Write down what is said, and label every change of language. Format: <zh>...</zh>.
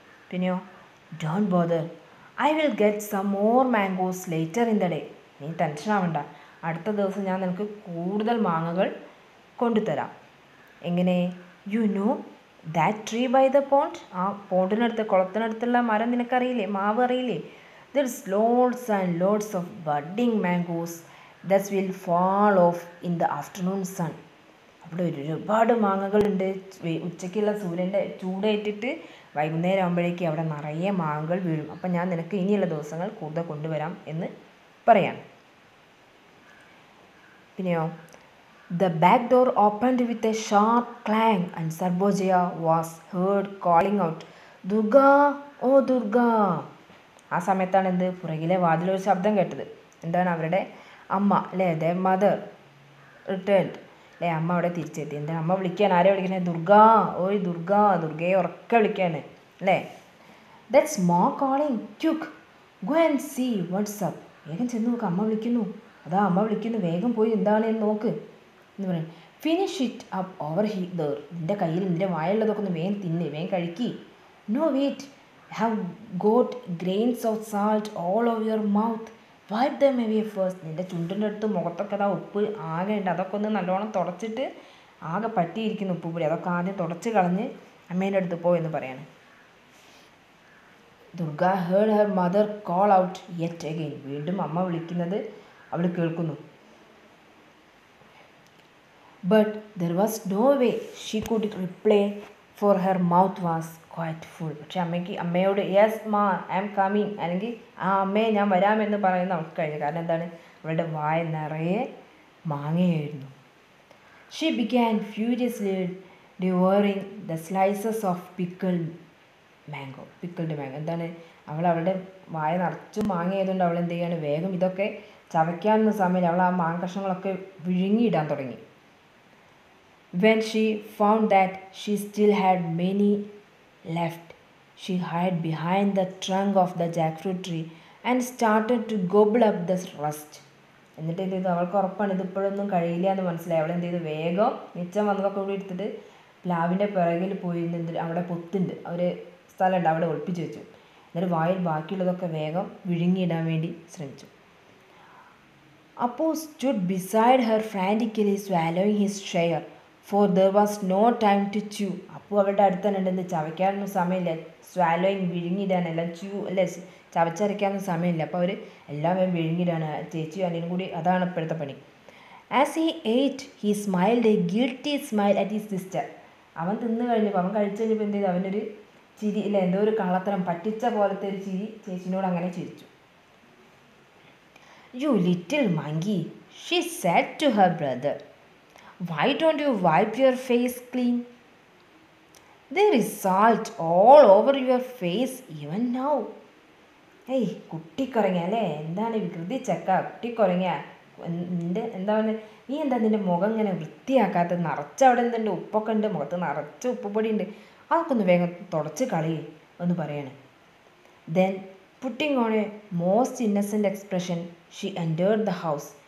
<en>പിന്നെയോ, don't bother, I will get some more mangoes later in the day.</en> <ml>നീ tension ആവണ്ട, അടുത്ത ദിവസം ഞാൻ നിനക്ക് കൂടുതൽ മാങ്ങകൾ കൊണ്ടുതരാം. എങ്ങനെ?</ml> <en>You know that tree by the pond?</en> <ml>ആ പോണ്ടിനടുത്ത്, കുളത്തിനടുത്തുള്ള മരം നിനക്കറിയില്ലേ, മാവ് അറിയില്ലേ?</ml> <en>There's loads and loads of budding mangoes that will fall off in the afternoon sun.</en> <ml>അവിടെ ഒരുപാട് മാങ്ങകളുണ്ട്. ഉച്ചയ്ക്കുള്ള സൂര്യൻ്റെ ചൂടേറ്റിട്ട് വൈകുന്നേരം ആകുമ്പോഴേക്ക് അവിടെ നിറയെ മാങ്ങകൾ വീഴും. അപ്പം ഞാൻ നിനക്ക് ഇനിയുള്ള ദിവസങ്ങൾ കൂടുതൽ കൊണ്ടുവരാം എന്ന് പറയാണ്.</ml> <en>പിന്നെയോ, the back door opened with a sharp clang and Sarboja was heard calling out, "Durga, oh Durga."</en> <ml>ആ സമയത്താണ് എന്ത്, പുറകിലെ വാതിലൊരു ശബ്ദം കേട്ടത്. എന്താണ്, അവരുടെ അമ്മ അല്ലേ,</ml> <en>the mother returned</en> <ml>അല്ലേ, അമ്മ അവിടെ തിരിച്ചെത്തി. എന്താ അമ്മ വിളിക്കാൻ, ആരെ വിളിക്കണേ? ദുർഗ, ഓയ് ദുർഗ, ദുർഗയെ ഉറക്കെ വിളിക്കാണ് അല്ലേ.</ml> <en>That's ma calling, quick go and see what's up.</en> <ml>വേഗം ചെന്ന് നോക്ക്, അമ്മ വിളിക്കുന്നു, അതാ അമ്മ വിളിക്കുന്നു, വേഗം പോയി എന്താണ് എന്ന് നോക്ക് എന്ന് പറയും.</ml> <en>Finish it up over here.</en> <ml>നിൻ്റെ കയ്യിൽ നിൻ്റെ വായുള്ളതൊക്കെ ഒന്ന് വേഗം തിന്ന്, വേഗം കഴിക്കി.</ml> <en>No wait, have got grains of salt all over your mouth, wipe them away first.</en> <ml>നിൻ്റെ ചുണ്ടിൻ്റെ അടുത്ത് മുഖത്തൊക്കെ അതാ ഉപ്പ് ആകെ ഉണ്ട്, അതൊക്കെ ഒന്ന് നല്ലോണം തുടച്ചിട്ട്, ആകെ പറ്റിയിരിക്കുന്ന ഉപ്പ് പൊടി അതൊക്കെ ആദ്യം തുടച്ച് കളഞ്ഞ് അമ്മേൻ്റെ അടുത്ത് പോ എന്ന് പറയാണ്.</ml> <en>Durga heard her mother call out yet again.</en> <ml>വീണ്ടും അമ്മ വിളിക്കുന്നത് അവൾ കേൾക്കുന്നു.</ml> <en>But there was no way she could reply, for her mouth was quite full.</en> <ml>പക്ഷെ അമ്മയോട്</ml> <en>yes ma I am coming</en> <ml>അല്ലെങ്കിൽ ആ അമ്മയെ ഞാൻ വരാമെന്ന് പറയുന്ന അവൾക്ക് കഴിഞ്ഞു. കാരണം എന്താണ്, അവളുടെ വായ നിറയെ മാങ്ങയായിരുന്നു.</ml> <en>She began furiously devouring the slices of pickled mango.</en> <ml>എന്താണ്, അവളുടെ വായ നിറച്ചും മാങ്ങ ആയതുകൊണ്ട് അവൾ എന്ത് ചെയ്യാണ്, വേഗം ഇതൊക്കെ ചവയ്ക്കാവുന്ന സമയം അവൾ ആ മാങ്ങ കഷ്ണങ്ങളൊക്കെ വിഴുങ്ങിയിടാൻ തുടങ്ങി.</ml> <en>When she found that she still had many left, she hid behind the trunk of the jackfruit tree and started to gobble up the rest.</en> <ml>എന്നിട്ട് എന്ത് ചെയ്തു, അവൾക്ക് ഉറപ്പാണ് ഇതിപ്പോഴൊന്നും കഴിയില്ല എന്ന് മനസ്സിലായി. അവൾ എന്ത് ചെയ്തു, വേഗം മിച്ചം വന്നതൊക്കെ കൂടി എടുത്തിട്ട് പ്ലാവിൻ്റെ പിറകിൽ പോയി അവിടെ പൊത്തുണ്ട്, അവർ സ്ഥലമുണ്ട്, അവിടെ ഒളിപ്പിച്ച് വെച്ചു. എന്നിട്ട് വായിൽ ബാക്കിയുള്ളതൊക്കെ വേഗം വിഴുങ്ങിയിടാൻ വേണ്ടി ശ്രമിച്ചു.</ml> <en>Appu stood beside her frantically swallowing his share, for there was no time to chew.</en> <ml>Appu അവളുടെ അടുത്ത് തന്നെ ഉണ്ടെന്ന്, ചവയ്ക്കാനൊന്നും സമയമില്ല. സ്വാലോയിങ് വിഴുങ്ങിയിടാനല്ല, ച്യൂ അല്ലേ, ചവച്ചരയ്ക്കാനൊന്നും സമയമില്ല. അപ്പോൾ അവർ എല്ലാം വിഴുങ്ങിയിടാണ്. ചേച്ചി അനിയനും കൂടി അതാണ് ഇപ്പോഴത്തെ പണി.</ml> <en>As he ate, he smiled a guilty smile at his sister.</en> <ml>അവൻ തിന്നു കഴിഞ്ഞപ്പോൾ, അവൻ കഴിച്ചു കഴിഞ്ഞപ്പോൾ എന്ത് ചെയ്തു, അവനൊരു ചിരി ഇല്ല, എന്തോ ഒരു കള്ളത്തരം പറ്റിച്ച പോലത്തെ ഒരു ചിരി ചേച്ചിനോട് അങ്ങനെ ചിരിച്ചു.</ml> <en>You little monkey, she said to her brother. Why don't you wipe your face clean? There is salt all over your face even now.</en> <ml>ഏയ് കുട്ടിക്കുറങ്ങ അല്ലേ, എന്താണ് വികൃതി ചക്ക, കുട്ടിക്കുറങ്ങ, എന്താണ് നീ എന്താ നിൻ്റെ മുഖം ഇങ്ങനെ വൃത്തിയാക്കാത്തത്, നിറച്ചവിടെ എന്തുണ്ട്, ഉപ്പൊക്കെ ഉണ്ട്, മുഖത്ത് നിറച്ച് ഉപ്പുപൊടി ഉണ്ട്, അതൊക്കെ ഒന്ന് വേഗം തുടച്ച് കളയേ എന്ന് പറയാണ്.</ml> <en>Then putting on a most innocent expression she entered the house.</en>